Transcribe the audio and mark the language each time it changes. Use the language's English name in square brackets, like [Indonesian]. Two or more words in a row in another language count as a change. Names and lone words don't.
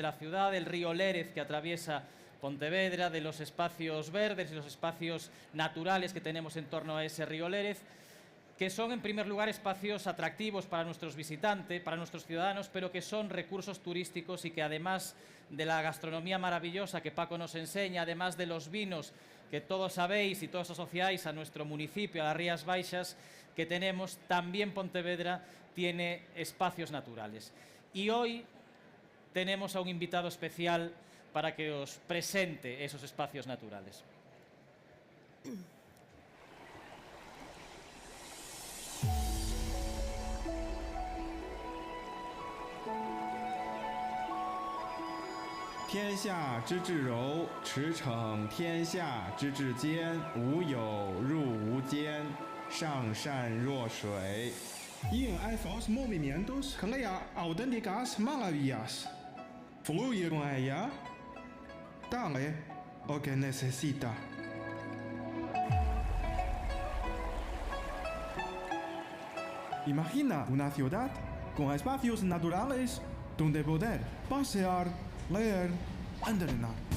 [Spanish] la ciudad, del río Lérez que atraviesa Pontevedra, de los espacios verdes y los espacios naturales que tenemos en torno a ese río Lérez, que son en primer lugar espacios atractivos para nuestros visitantes, para nuestros ciudadanos, pero que son recursos turísticos y que además de la gastronomía maravillosa que Paco nos enseña, además de los vinos que todos sabéis y todos asociáis a nuestro municipio, a las Rías Baixas que tenemos, también Pontevedra tiene espacios naturales. Y hoy tenemos a un invitado especial para que os presente esos espacios naturales. [Chinese] 天下之至柔，驰骋天下之至坚，无有入无间，上善若水。 [Spanish] E hay dos movimientos crea auténticas maravillas. Fluye con ella. Dale lo que necesita. Imagina una ciudad con espacios naturales donde poder pasear, leer, entrenar.